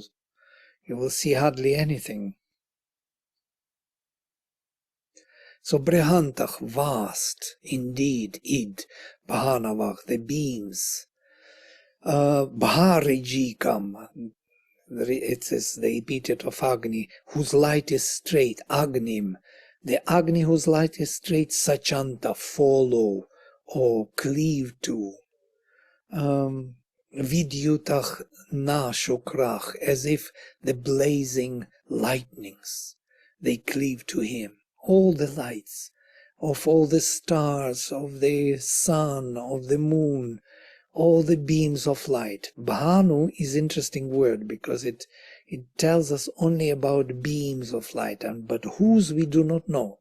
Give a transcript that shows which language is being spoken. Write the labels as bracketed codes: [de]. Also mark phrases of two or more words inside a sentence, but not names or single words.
[en] You will see hardly anything. So Brehantach, vast, indeed, id, Bahanavach, the beams. Bharijikam, it is the epithet of Agni, whose light is straight, Agnim. The Agni whose light is straight, Sachanta, follow, or cleave to. [sa] विद्युतः न शुक्राः, [en] as if the blazing lightnings, they cleave to him. All the lights of all the stars, of the sun, of the moon, all the beams of light. Bhanu is an interesting word because it tells us only about beams of light, but whose we do not know.